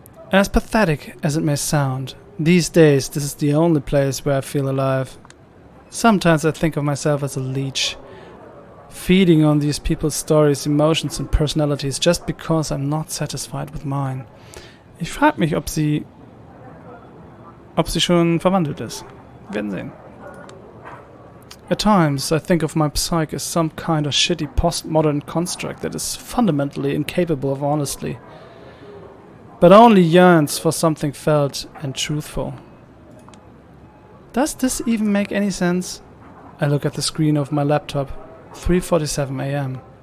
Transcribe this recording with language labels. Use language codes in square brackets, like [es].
[en] As pathetic as it may sound, these days this is the only place where I feel alive. Sometimes I think of myself as a leech, feeding on these people's stories, emotions and personalities just because I'm not satisfied with mine. [de] Ich frage mich, ob sie schon verwandelt ist. Wir werden sehen. [en] At times, I think of my psyche as some kind of shitty postmodern construct that is fundamentally incapable of honesty, but only yearns for something felt and truthful. Does this even make any sense? I look at the screen of my laptop, 3:47 a.m.